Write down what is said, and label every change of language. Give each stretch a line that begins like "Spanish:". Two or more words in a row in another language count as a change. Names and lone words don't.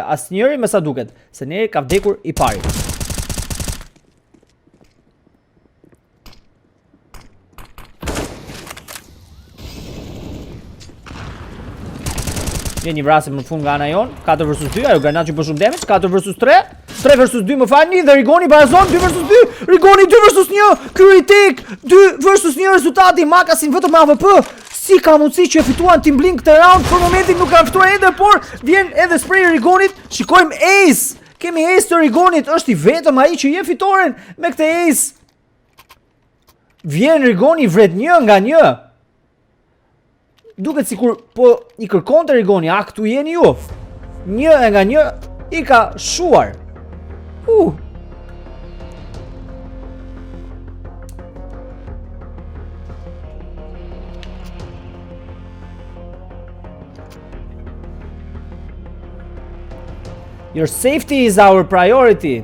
Albanian: Asnjëri me sa duket. Seneri ka vdekur i pari. Vjen një vrasje më fund nga ana jon, 4 versus 2, ajo granat që bën shumë damage, 4 versus 3, 3 versus 2 më falni, dhe Rigoni barazon 2 versus 2, Rigoni 2 versus 1, kritik, 2 versus 1 rezultati, Makasin vetëm me AVP, si ka mundësi që e fituan Team Blink këtë round, për momentin nuk ka fituar ende, por vjen edhe spray Rigonit, shikojmë ace, kemi ace të Rigonit, është i vetëm ai që je fitoren me këtë ace. Vjen Rigoni vret 1 nga 1. duket sikur po I kërkonte Rigoni, a këtu jeni ju. Një nga një I ka shuar.
English: Your safety is our priority.